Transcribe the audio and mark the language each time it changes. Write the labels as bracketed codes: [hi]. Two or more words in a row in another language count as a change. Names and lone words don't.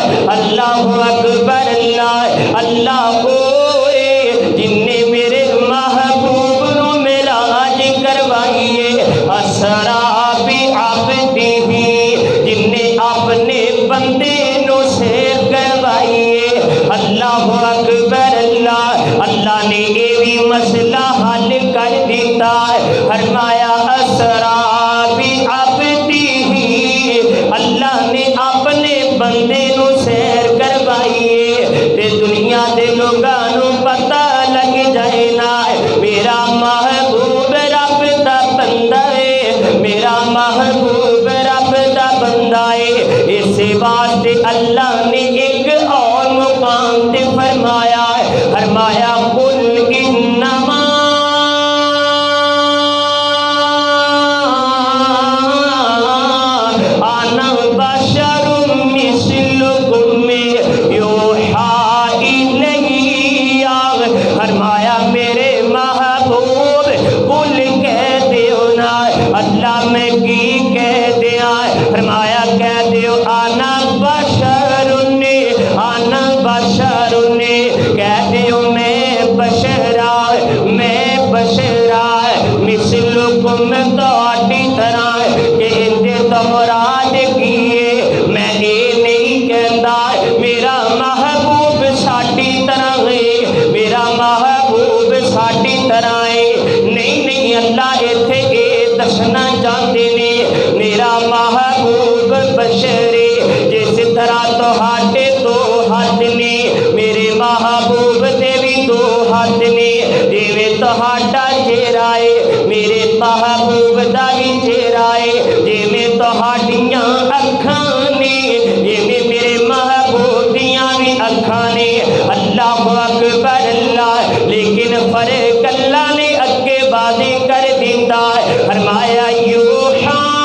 [ar] اللہ اکبر، [pa] اللہ ہوئے جن نے میرے محبوب نو معراج کروائیے، [ar] اسرا بعبدہ، [pa] جن نے اپنے بندے نو سیر کروائیے۔ [ar] اللہ اکبر، [pa] اللہ نے یہ بھی مسئلہ حل کر دیتا ہے۔ فرمایا [ar] اسرا بعبدہ، [pa] اللہ نے اپنے بندے نو سیر کروائیے تے دنیا دے لوگاں نو پتہ لگ جائے نا میرا محبوب رب دا بندہ ہے، میرا محبوب رب دا بندہ ہے۔ اس واسطے اللہ نے ایک اور مقام تے فرمایا [ar] قل انما انا بشر مثلکم یوحی الی، [pa] فرمایا میرے محبوب قل کہہ دیو نا، اللہ میں کی کہہ دیا، فرمایا کہہ دیو [ar] انا بشر، انا بشر، [pa] کہہ دیو میں بشرا، میں بشرا مثلکم تہاڈی طرح، کہ اندے تو مراد کیے میں یہ نہیں کہندا میرا محبوب ساڈی طرح ہے، میرا محبوب ساڈی طرح ہے، نہیں اللہ ایتھے اے دسنا چاہتے نے میرا محبوب بشرے جس طرح تہاڈے دو ہاتھ نے، میرے محبوب دے بھی دو ہاتھ نے، جویں تہاڈا چہرہ ہے میرے محبوب دا بھی چہرہ ہے، جویں تہاڈیاں اکھاں نے جویں میرے محبوب دیاں بھی اکھاں نے۔ [ar] اللہ اکبر، [pa] لیکن فرق اللہ نے اگے واضح کر دیتا ہے، فرمایا یوحی